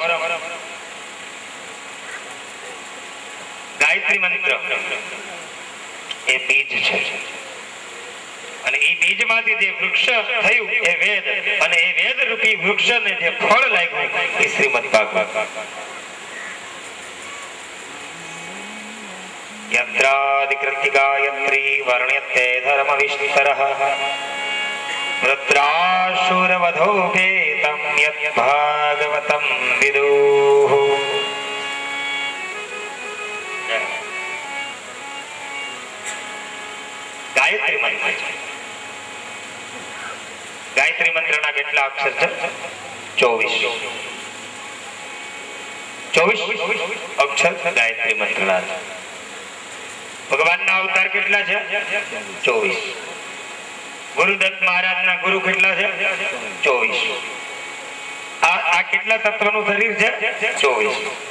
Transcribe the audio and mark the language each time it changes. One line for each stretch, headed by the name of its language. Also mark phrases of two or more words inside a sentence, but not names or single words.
Gujarati: ગાયત્રી મંત્ર એ બીજ છે અને એ બીજમાંથી જે વૃક્ષ થયું એ વેદ, અને એ વેદ રૂપી વૃક્ષને જે ફળ લાગ્યું એ શ્રીમદ ભાગવત.
Sanskrit: यत्राधिकृत्य गायत्री वर्ण्यते धर्मविस्तरः वृत्रासुरवधोपेतं यत् भागवतं विदुः।
Gujarati: ગાયત્રી મંત્ર ગાયત્રી મંત્રના કેટલા અક્ષર છે? 24 અક્ષર ગાયત્રી મંત્રના છે। ભગવાનના અવતાર કેટલા છે? 24। ગુરુદત્ત મહારાજના ગુરુ કેટલા છે? 24। આ કેટલા તત્વનું શરીર છે? 24।